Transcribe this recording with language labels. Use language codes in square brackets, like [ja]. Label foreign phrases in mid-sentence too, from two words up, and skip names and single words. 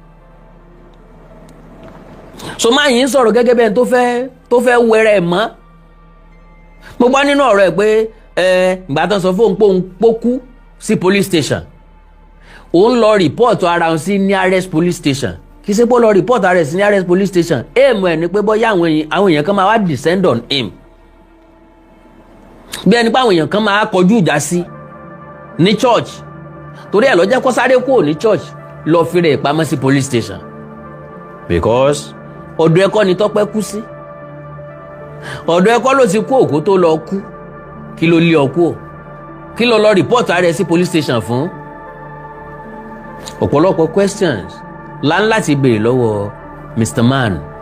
[yo] So máa yìí ń sọ̀rọ̀ gẹ́gẹ́ bẹ́ẹ̀ tó fẹ́ wẹrẹ ẹ̀ mọ́. Mo gbọ́ nínú ọ̀rọ̀ ẹ̀ pé ìgbà tó sọ fóun pé òun pókú sí [en] police station, [yo] òun lọ rìpọ́ọ̀tù ara òun sí [en] nearest police station. [yo] Kì í ṣe pé ó lọ rìpọ́ọ̀tù ara ẹ̀ sí [en] nearest police station, [yo] èèmù ẹ̀ ni pé bóyá àwọn èèyàn kan máa wá [en] descend on him, [yo] bí ẹni pé àwọn èèyàn kan máa kọjú ìjà sí ní church, torí ẹ̀ ló jẹ́ kó sáré kúrò ní church lọ fi rẹ̀ pamọ́ sí [en] police station, [yo] because ọ̀dọ̀ ẹ̀kọ́ ni Tọ́pẹ́ kú sí, ọ̀dọ̀ ẹ̀kọ́ ló ti kú òkú tó lọ kú. Kí ló lé ọ kú? Kí ló lọ report ara ẹ̀ sí [en] police station [yo] fún? Ọ̀pọ̀lọpọ̀ questions láti béèrè lọ́wọ́ Mr. Man.